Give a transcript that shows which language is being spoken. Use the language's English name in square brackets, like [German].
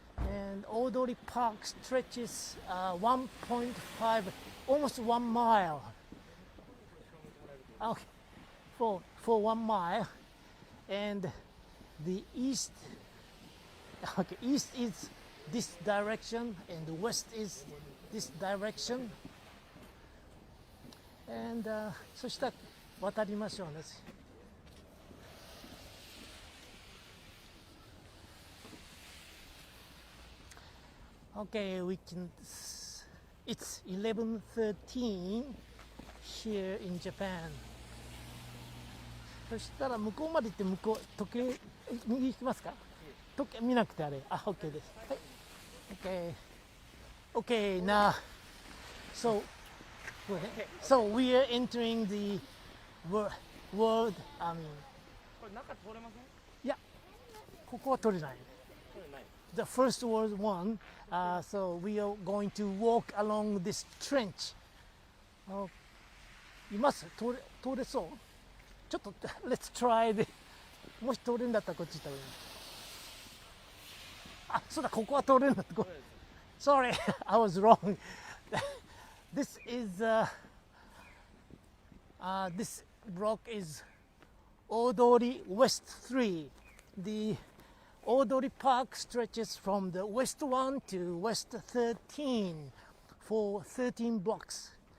[English] And Odori Park stretches 1.5, almost 1 mile. Okay, for 1 mile. And the east, okay, east is this direction, and the west is this direction. And [Japanese] そしたら渡りましょうね。 [English] Okay, we can. It's 11:13 here in Japan. [Japanese] そしたら向こうまで行って向こう時計右行きますか？時計見なくてあれ。あ、OK です。はい。 [English] Okay, now, so go ahead. So we are entering the world. [Japanese] これ中通れません？いや、ここは取れない。通れない。 [English] The first was one, so we are going to walk along this trench. [Japanese] います？通れそう？ちょっと [English] Let's try the [Japanese] もし通れるんだったらこっち行った方がいい。あ、そうだ、ここは通れるんだって。 [English] Sorry, I was wrong. This is this rock is Odori West 3. The Odori Park stretches from the West 1 to West 13 for 13 blocks.